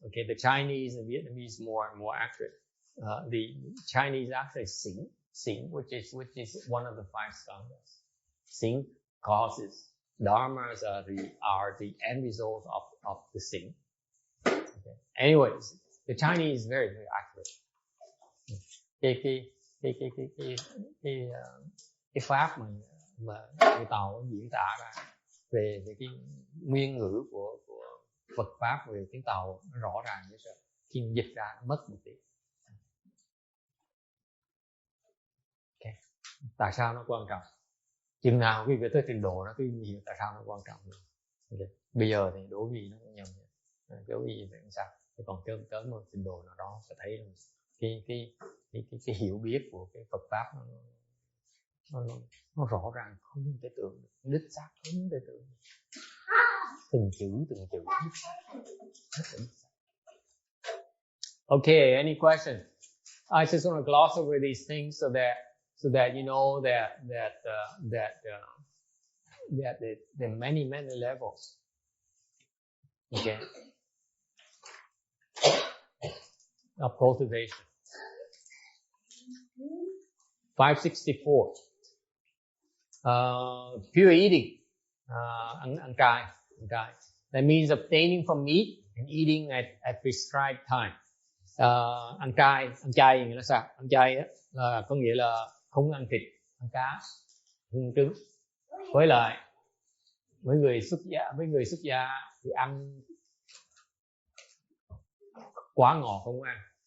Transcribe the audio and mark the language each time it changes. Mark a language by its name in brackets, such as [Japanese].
[English] Okay, the Chinese and Vietnamese more accurate. The Chinese actually sing, which is one of the 5 skandhas. Sing causes. Dharmas are the end result of the sing. Okay. Anyways, the Chinese is very very accurate. [Vietnamese] Cái pháp mà người Tàu diễn tả ra về cái nguyên ngữ của Phật pháp về tiếng Tàu nó rõ ràng như vậy. Khi dịch ra nó mất một tí. Okay. Tại sao nó quan trọng? Chừng nào khi về tới trình độ nó cứ hiểu tại sao nó quan trọng. Okay. Bây giờ thì đố gì nó cũng nhầm. Đố gì vậy sao? Thì còn tới một trình độ nào đó sẽ thấy cái hiểu biết của cái Phật pháp nó rõ ràng không thể tưởng được, đích xác không thể tưởng được. Từng chữ đích xác, rất là đích xác. [English] Okay, any questions? I just want to gloss over these things so that you know that there are many levels. Okay, of cultivation. 564. Pure eating. Ăn chay. That means abstaining from meat and eating at prescribed time. [Vietnamese] Ăn chay nghĩa là sao? Ăn chay á là có nghĩa là không ăn thịt, ăn cá, không ăn trứng. Với lại với người xuất gia thì ăn quá ngọt không ăn.